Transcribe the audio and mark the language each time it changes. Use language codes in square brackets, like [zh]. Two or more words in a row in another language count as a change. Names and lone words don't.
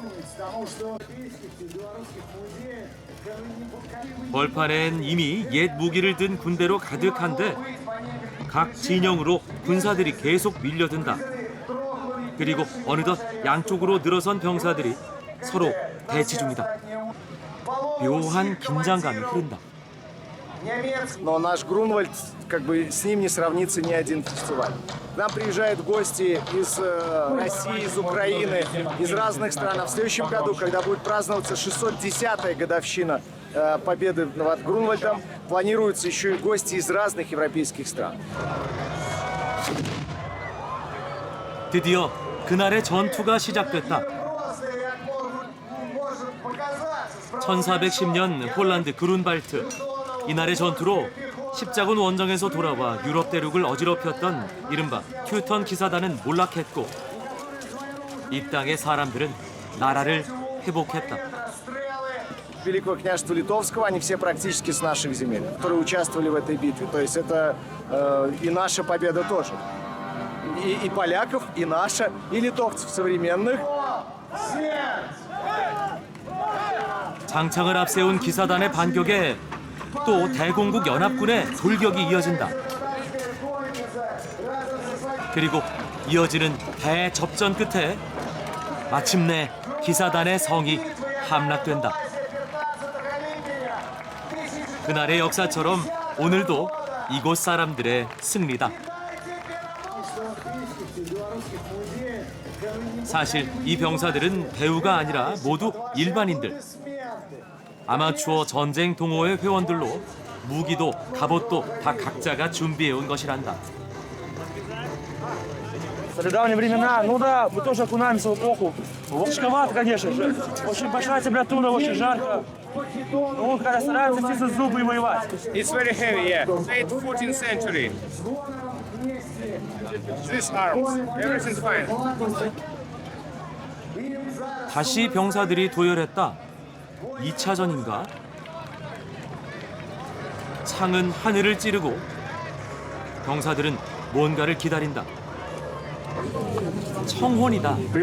[ko] 벌판엔 이미 옛 무기를 든 군대로 가득한데 각 진영으로 군사들이 계속 밀려든다. 그리고 어느덧 양쪽으로 늘어선 병사들이 서로 대치 중이다. 묘한 긴장감이 흐른다. [ru] Но наш Грунвальд, как бы с ним не сравнится ни один фестиваль. К нам приезжают гости из России, из Украины, из разных стран. А в следующем году, когда будет праздноваться 610-я годовщина победы над Грунвальдом, планируются еще и гости из разных европейских стран. [ko] 드디어 그날의 전투가 시작됐다. 1410년 폴란드 그룬발트. 이날의 전투로 십자군 원정에서 돌아와 유럽 대륙을 어지럽혔던 이른바 튜턴 기사단은 몰락했고 이 땅의 사람들은 나라를 회복했다. [ru] Великого княжества Литовского, они все практически с наших земель, которые участвовали в этой битве. То есть это и наша победа тоже. И поляков, и наша, и литовцев современных. [ko] 장창을 앞세운 기사단의 반격에 또 대공국 연합군의 돌격이 이어진다. 그리고 이어지는 대접전 끝에 마침내 기사단의 성이 함락된다. 그날의 역사처럼 오늘도 이곳 사람들의 승리다. 사실 이 병사들은 배우가 아니라 모두 일반인들. 아마추어 전쟁 동호회 회원들로 무기도 갑옷도 다 각자가 준비해 온 것이란다. [ru] В недавние времена, ну да, мы тоже окунаемся в эпоху. Жестковато, конечно же. Очень большая температура, очень жарко. Ну, когда стараются стиснуть зубы и воевать. [en] It's very heavy, yeah. Late 14th century. These arms, everything's fine. [ko] 다시 병사들이 도열했다. 2차전인가? 창은 하늘을 찌르고 병사들은 뭔가를 기다린다. 청혼이다.